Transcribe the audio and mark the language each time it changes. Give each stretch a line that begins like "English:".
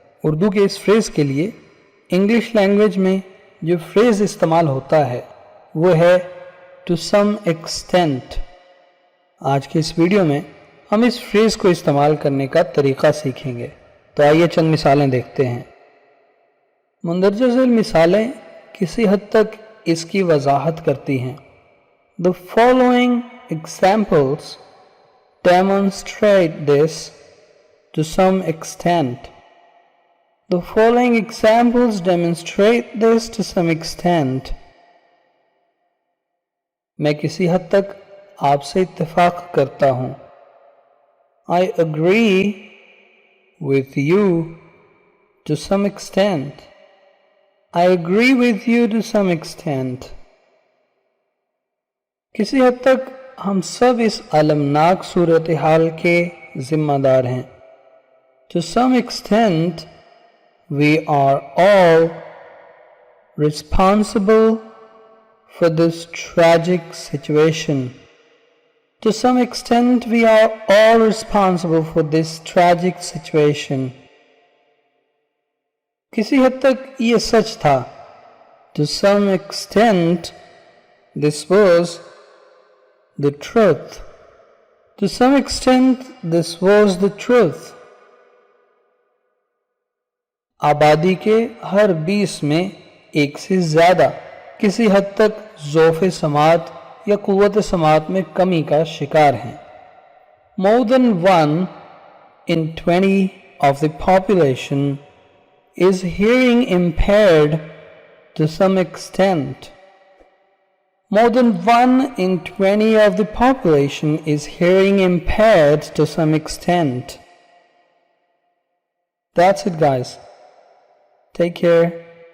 Hindi: उर्दू के इस फ्रेज़ के लिए इंग्लिश लैंग्वेज में जो फ्रेज़ इस्तेमाल होता है वो है टू सम एक्सटेंट। आज के इस वीडियो में हम इस फ्रेज़ को इस्तेमाल करने का तरीक़ा सीखेंगे। तो आइए चंद मिसालें देखते हैं। मुंदरजा झेल मिसालें किसी हद तक इसकी वजाहत करती हैं।
English: The following examples demonstrate this to some extent. The following examples demonstrate this to some extent.
Hindi: मैं किसी हद तक आपसे इत्तेफाक करता हूँ।
English: I agree with you to some extent. I agree with you to some extent.
Hindi: किसी हद तक हम सब इस अलमनाक सूरत हाल के ज़िम्मेदार हैं।
English: To some extent, we are all responsible for this tragic situation. To some extent, we are all responsible for this tragic situation.
Hindi: किसी हद तक ये सच था।
English: To some extent, this was the truth. To some extent, this was the truth.
Hindi: आबादी के हर 20 में एक से ज़्यादा किसी हद तक ज़ौफ़े समात या क़ुव्वत समात में कमी का शिकार हैं।
English: More than 1 in 20 of the population is hearing impaired to some extent. More than 1 in 20 of the population is hearing impaired to some extent. That's it, guys. Take care.